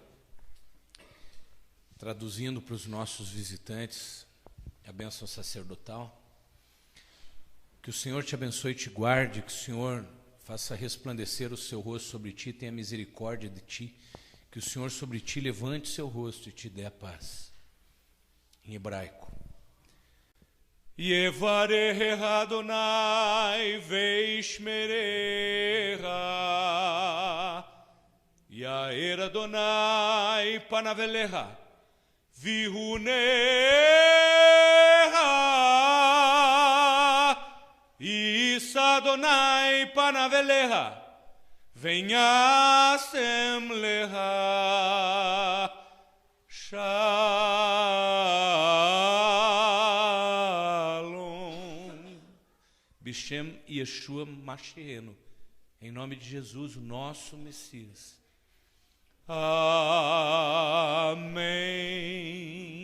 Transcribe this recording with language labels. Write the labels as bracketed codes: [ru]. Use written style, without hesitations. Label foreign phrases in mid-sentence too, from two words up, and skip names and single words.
[pt] Traduzindo para os nossos visitantes a bênção sacerdotal. Que o Senhor te abençoe e te guarde, que o Senhor faça resplandecer o seu rosto sobre ti, tenha misericórdia de ti, que o Senhor sobre ti levante seu rosto e te dê a paz. Em hebraico. [he] יברכך אדני וישמרך יאר אדני פניו אליך ויחנך, ישא אדני פניו אליך וישם לך שלום. בשם ישוע משיח, [pt] em nome de Jesus, o nosso Messias. Amém.